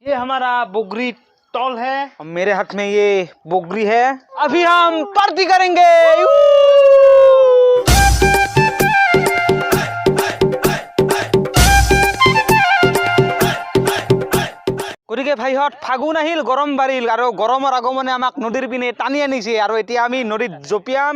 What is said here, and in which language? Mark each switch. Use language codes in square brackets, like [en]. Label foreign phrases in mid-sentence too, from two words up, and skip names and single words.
[hi] ये हमारा बोगरी टॉल है, मेरे हाथ में ये बोगरी है। अभी हम पार्टी करेंगे। [as] গতিকে ভাইহঁত ফাগুন আহিল, গৰম বাঢ়িল আৰু গৰমৰ আগমনে আমাক নদীৰ পিনে টানি আনিছে আৰু এতিয়া আমি নদীত জঁপিয়াম।